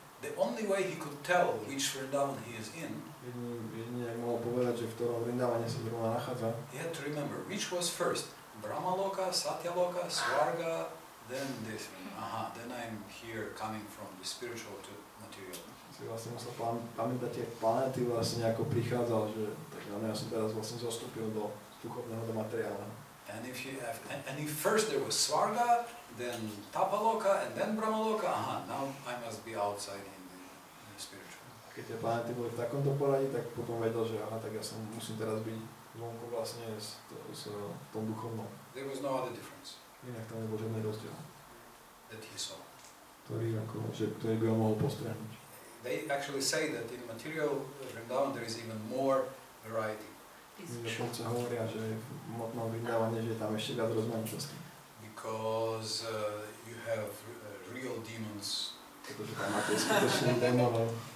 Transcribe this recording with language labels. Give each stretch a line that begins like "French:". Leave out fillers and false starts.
English: The only way he could tell which Vrindavan he is in,
Slovak: jedine ak mohol povedať, že v ktorom Vrindavane sa zrovna nachádza,
English: he had to remember which was first, Brahmaloka, Satyaloka, Swarga, then this. Then I'm here coming from the spiritual to material.
Slovak: Si vlastne musel pamätať tie planéty vlastne ako prichádzal, že tak ja som teraz vlastne zostúpil do duchovného, do materiálneho.
English: And if first there was Swarga, then Tapaloka, and then Brahmaloka, now I must be outside in the spiritual.
Slovak: Keď tie planéty boli v takomto poradí, tak potom vedel, že tak ja som musím teraz byť vonku vlastne v tom duchovnom.
English: There was no other difference.
Slovak: Inak tam nebol žiadny rozdiel.
English: That he saw.
Slovak: Ktorý by ho mohol postrehnuť.
English: They actually say that in material Vrindavan there is even more variety.
Slovak: Dokonca hovoria, že v hmotnom Vrindavane, že je tam ešte viac rozmanitosti.
English: Because you have real demons.
Slovak: Pretože tam máte skutočných démonov.